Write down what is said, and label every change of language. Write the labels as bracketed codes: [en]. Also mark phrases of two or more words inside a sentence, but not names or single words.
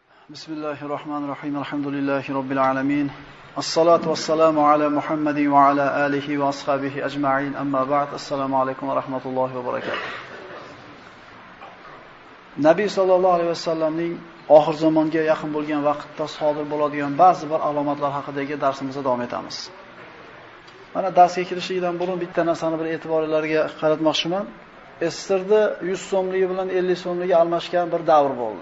[ar] بسم الله الرحمن الرحيم. الحمد لله رب العالمين. الصلاة والسلام على محمد وعلى آله وأصحابه أجمعين. أما بعد. السلام عليكم ورحمة الله وبركاته. [uz] Nabiy [ar] صلى الله عليه [uz] vasallamning oxir zamonga yaqin bo'lgan vaqtda sodir bo'ladigan ba'zi bir alomatlar haqidagi darsimizda davom etamiz. Mana darsga kirishlikdan burun bitta narsani bir e'tiborlarga qaratmoqchiman. Estirda 100 so'mligi bilan 50 so'mligi almashgan bir davr bo'ldi.